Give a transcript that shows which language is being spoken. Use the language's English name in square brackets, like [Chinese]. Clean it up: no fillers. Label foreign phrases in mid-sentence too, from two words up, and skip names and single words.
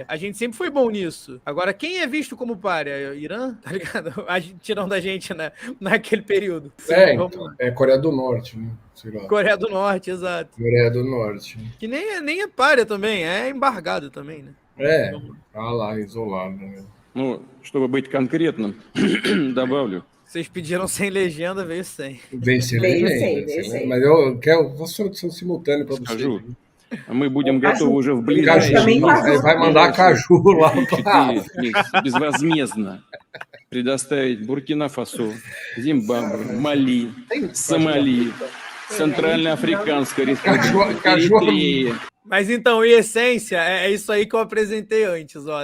[Portuguese] A gente sempre foi bom nisso. Agora, quem é visto como pária? Irã? Tá ligado? Tirando a gente, né? Naquele período. Coreia do Norte, né? Sei lá. Coreia do Norte, exato. Coreia do Norte. Que nem é pária também, é embargado também, né? Tá lá, isolado, né? [Russian] Чтобы быть конкретным, добавлю. [Portuguese] Vocês pediram sem legenda, veio sem. Veio sem legenda. Mas eu quero uma tradução simultânea para você. [Russian] Мы будем готовы уже в ближайшие месяцы. [Portuguese] Vai mandar caju lá. [Russian] Безвозмездно предоставить Буркина-Фасо, Зимбабве, Мали, Сомали, Центральноафрicânska República, Eritreia. [Portuguese] Mas então, em essência, é isso aí que eu apresentei antes, ó.